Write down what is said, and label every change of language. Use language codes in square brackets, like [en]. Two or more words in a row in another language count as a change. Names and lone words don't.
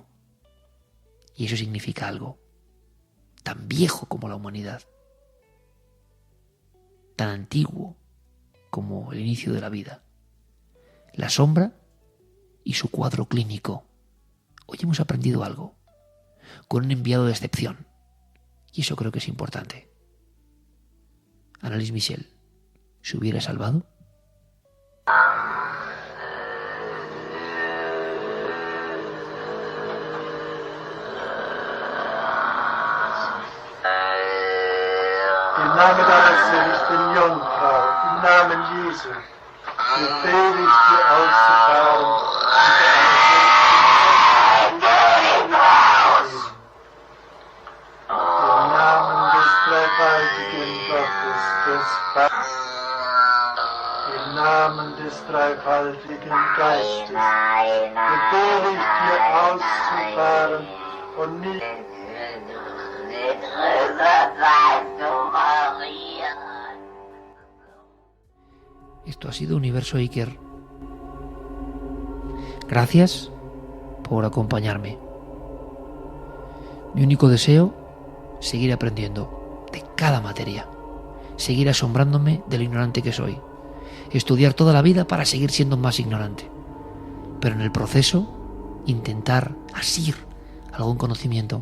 [es] Y eso significa algo tan viejo como la humanidad, tan antiguo como el inicio de la vida. La sombra y su cuadro clínico. Hoy hemos aprendido algo, con un enviado de excepción. Y eso creo que es importante. Annalise Michel, ¿se hubiera salvado? [de] Im Namen deiner seligen Jungfrau, im Namen Jesu, befehle ich dir auszufahren. Im Namen des dreifaltigen Gottes, des Vaters, im Namen des dreifaltigen Geistes, befehle ich dir auszufahren und nicht. [es] Esto ha sido Universo Iker. Gracias por acompañarme. Mi único deseo, seguir aprendiendo de cada materia, seguir asombrándome de lo ignorante que soy, estudiar toda la vida para seguir siendo más ignorante, pero en el proceso intentar asir algún conocimiento.